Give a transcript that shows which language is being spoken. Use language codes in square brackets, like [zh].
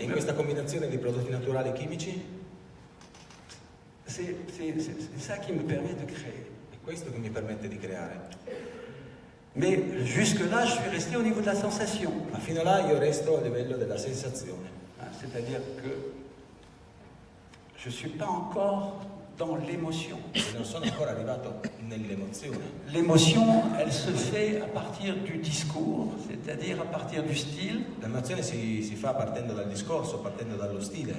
[it] E in questa combinazione di prodotti naturali e chimici [fr] c'est ça qui me permet de créer. [it] è questo che mi permette di creare. [fr] Mais jusque-là, je suis resté au niveau de la sensation. [it] Ma fino là io resto a livello della sensazione. [fr] C'est-à-dire que je ne suis pas encore dans l'émotion. [it] E non sono ancora arrivato nell'emozione. [fr] L'émotion, elle se fait à partir du discours, c'est-à-dire à partir du style, [it] L'emozione si fa partendo dal discorso, partendo dallo stile,